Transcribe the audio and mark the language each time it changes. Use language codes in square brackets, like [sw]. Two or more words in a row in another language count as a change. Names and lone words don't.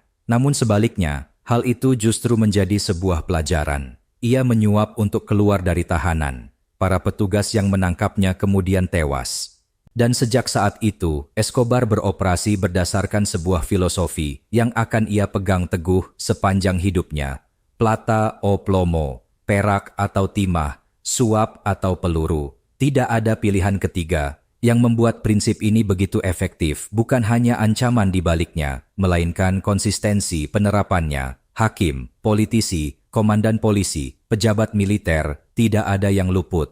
[id] Namun sebaliknya, hal itu justru menjadi sebuah pelajaran. Ia menyuap untuk keluar dari tahanan. Para petugas yang menangkapnya kemudian tewas. Dan sejak saat itu, Escobar beroperasi berdasarkan sebuah filosofi yang akan ia pegang teguh sepanjang hidupnya. [es] Plata o plomo. [id] Perak atau timah, suap atau peluru. Tidak ada pilihan ketiga. Yang membuat prinsip ini begitu efektif bukan hanya ancaman di baliknya, melainkan konsistensi penerapannya. Hakim, politisi, komandan polisi, pejabat militer, tidak ada yang luput.